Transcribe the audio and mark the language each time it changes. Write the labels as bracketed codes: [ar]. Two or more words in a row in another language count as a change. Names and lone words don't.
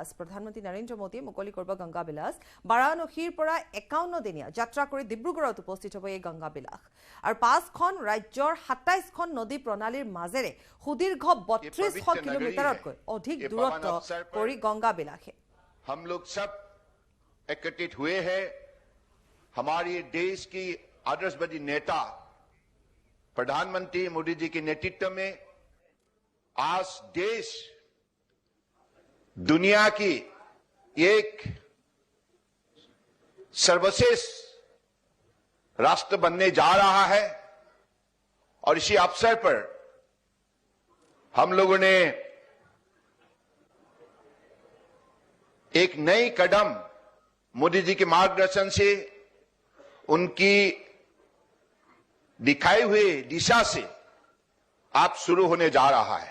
[as] প্ৰধানমন্ত্ৰী নৰেন্দ্ৰ মোদীয়ে মুকলি কৰিব গংগা বিলাস। বাৰাণসীৰ পৰা 51 দিনীয়া যাত্ৰা কৰি ডিব্ৰুগড়ত উপস্থিত হ'ব এই গংগা বিলাস। আৰু 5খন ৰাজ্যৰ 27খন নদী প্ৰণালীৰ মাজেৰে সুদীৰ্ঘ 3200 কিলোমিটাৰতকৈ অধিক দূৰত্ব কৰি গংগা বিলাসে। [hi] हम लोग सब एकत्रित हुए हैं। हमारे देश की आदर्शवादी नेता प्रधानमंत्री मोदी जी के नेतृत्व में आज देश दुनिया की एक सर्वश्रेष्ठ राष्ट्र बनने जा रहा है और इसी अवसर पर हम लोगों ने एक नई कदम मोदी जी के मार्गदर्शन से उनकी दिखाई हुई दिशा से आप शुरू होने जा रहा है।